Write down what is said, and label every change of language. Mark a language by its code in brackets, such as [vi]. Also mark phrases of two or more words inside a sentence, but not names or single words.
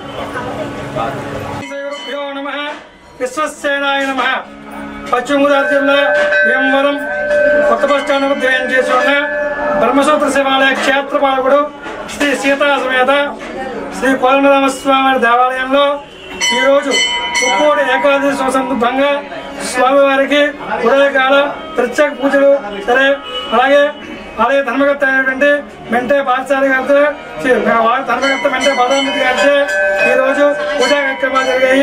[sa] गुरुभ्यो नमः विश्वसेनाय नमः पश्चिम [te] గోదావరి జిల్లా భీమవరం కొత్త బస్ స్టాండ్ వద్ద చేసి ఉన్న బ్రహ్మసూత్ర శివాలయ క్షేత్రపాలకుడు శ్రీ సీతా సమేత శ్రీ కోదండరామస్వామి దేవాలయంలో ఈరోజు ముక్కోటి ఏకాదశి సందర్భంగా స్వామివారికి ఉదయకాల ప్రత్యేక పూజలు సరే అలాగే ఆలయ ధర్మకర్త అయినటువంటి మెంటే పాఠశాల గారితో ధర్మకర్త మెంటే బాలామూర్తి గారితో ఈరోజు పూజా కార్యక్రమాలు జరిగాయి.